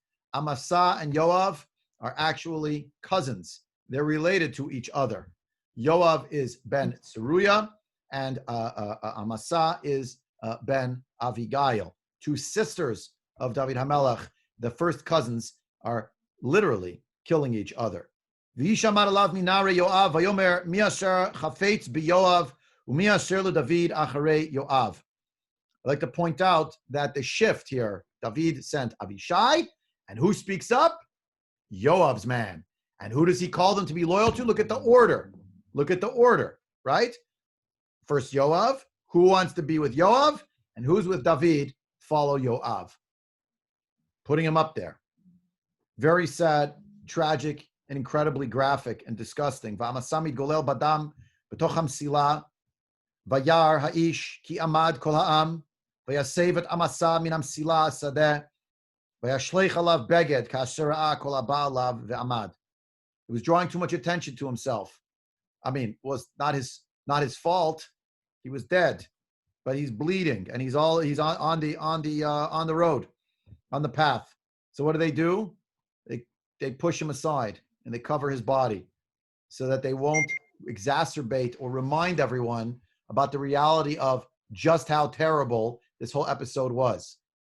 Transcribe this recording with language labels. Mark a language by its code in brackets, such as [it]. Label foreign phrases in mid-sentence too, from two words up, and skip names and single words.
[en] Amasa and Yoav are actually cousins. They're related to each other. Yoav is ben Tzeruya, and Amasa is ben Avigail, two sisters of David HaMelech. The first cousins are literally killing each other. [he] וישמר עליו מנערי יואב ויאמר מי אשר חפץ ביואב ומי אשר לדוד אחרי יואב. [en] I'd like to point out that the shift here, David sent Avishai, and who speaks up? Yoav's man. And who does he call them to be loyal to? Look at the order. Look at the order, right? First Yoav. Who wants to be with Yoav? And who's with David? Follow Yoav. Putting him up there. Very sad, tragic, and incredibly graphic and disgusting. [he] ועמשא מתגלל בדם בתוך המסלה וירא האיש כי עמד כל העם ויסב את עמשא מן המסלה השדה וישלך עליו בגד כאשר ראה כל הבא עליו ועמד. [en] He was drawing too much attention to himself. I mean, it was not his fault. He was dead, but he's bleeding, and he's on the road, on the path. So what do? They push him aside and they cover his body so that they won't exacerbate or remind everyone about the reality of just how terrible this whole episode was.